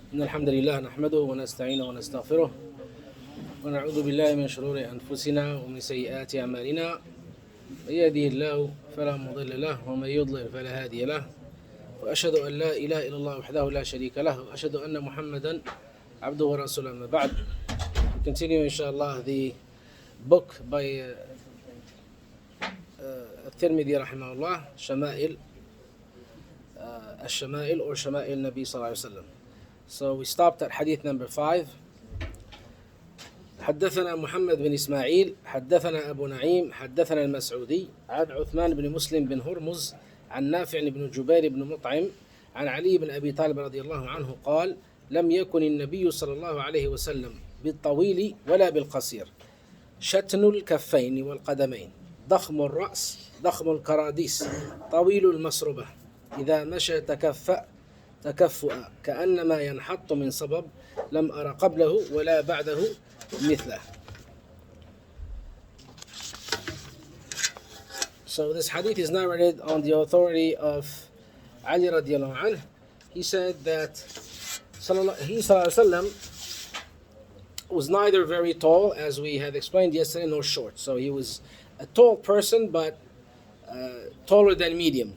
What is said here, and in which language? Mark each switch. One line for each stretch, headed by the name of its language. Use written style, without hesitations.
Arabic: إن الحمد لله نحمده ونستعينه ونستغفره ونعوذ بالله من شرور أنفسنا ومن سيئات أعمالنا من يهده الله فلا مضل له ومن يضلل فلا هادي له وأشهد أن لا إله إلا الله وحده لا شريك له وأشهد أن محمدا عبده ورسوله أما بعد.
English: We continue inshallah the book by TIRMIDI rahimahullah, SHAMAIL, الشمائل or شمائل Nabi sallallahu alayhi wa sallam. So we stopped at hadith number 5.
Arabic: حدثنا محمد بن إسماعيل حدثنا أبو نعيم حدثنا المسعودي عن عثمان بن مسلم بن هرمز عن نافع بن جبير بن مطعم عن علي بن أبي طالب رضي الله عنه قال: لم يكن النبي صلى الله عليه وسلم بالطويل ولا بالقصير، شتن الكفين والقدمين، ضخم الرأس، ضخم الكراديس، طويل المسربة، إذا مشى تكفؤا كأنما ينحط من صبب، لم أر قبله ولا بعده مثله.
English: So this hadith is narrated on the authority of Ali radiallahu anhu. He said that he was neither very tall, as we had explained yesterday, nor short. So he was a tall person, but taller than medium.